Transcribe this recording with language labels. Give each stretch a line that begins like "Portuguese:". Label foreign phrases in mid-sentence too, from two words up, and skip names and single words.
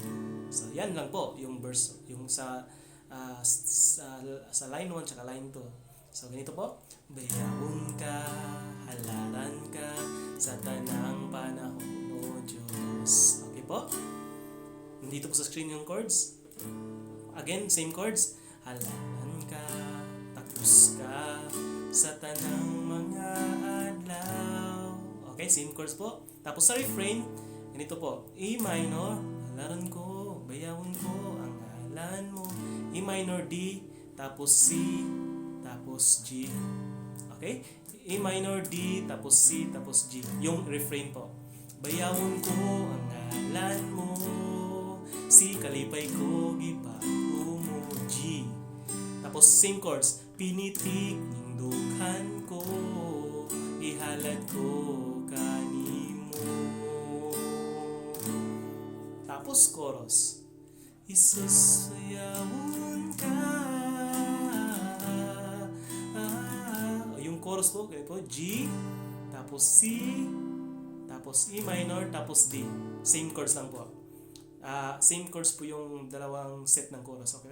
Filipino: So, yan lang po yung verse, yung sa line 1 tsaka line 2. So, ganito po,
Cebuano: bayawon ka, halaran ka sa tanang panahon, O Diyos.
Filipino: Okay po? Nandito po sa screen yung chords.
English: Again, same chords.
Cebuano: Halaran ka, tapos ka sa tanang mga adlaw.
English: Okay, same chords po.
Filipino: Tapos sa refrain, ganito po.
Cebuano: E minor, halaran ko, bayawon ko ang ngalan mo.
Filipino: E minor, D, tapos C, tapos G. Okay? E minor, D, tapos C, tapos G. Yung refrain po.
Cebuano: Bayawon ko ang ngalan mo, si kalipay ko gibako mo, G.
Filipino: Tapos
English: same chords.
Cebuano: Pinitik ning dughan ko, ihalad ko kanimo.
Filipino: Tapos chorus.
Cebuano: Jesus, sayawon ka.
Filipino: Yung chorus po, ganito po, G, tapos C, tapos E minor, tapos D.
English: Same chords
Filipino: lang po.
English: Same chords
Filipino: po yung dalawang set ng chorus, okay?